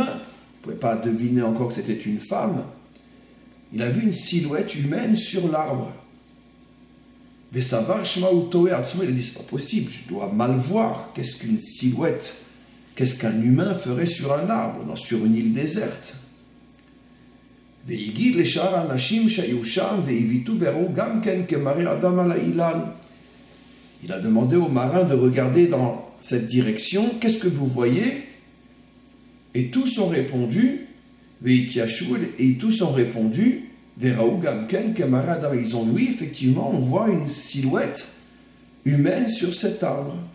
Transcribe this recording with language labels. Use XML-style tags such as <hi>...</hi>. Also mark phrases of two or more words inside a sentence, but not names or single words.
<fr>Vous ne pouvez pas deviner encore que c'était une femme. Il a vu une silhouette humaine sur l'arbre. Mais ça va, il a dit, c'est pas possible, je dois mal voir. Qu'est-ce qu'une silhouette, qu'est-ce qu'un humain ferait sur un arbre, sur une île déserte?</fr> <he>והגיד לשאר האנשים שהיו שם והביטו וראו גם כן כמראה אדם על האילן.</he> <fr>Il a demandé aux marins de regarder dans cette direction. Qu'est-ce que vous voyez? Et tous ont répondu, et tous ont répondu,</fr> <he>וראו גם כן כמראה אדם.</he> <fr>Ils ont dit, oui, effectivement, on voit une silhouette humaine sur cet arbre.</fr>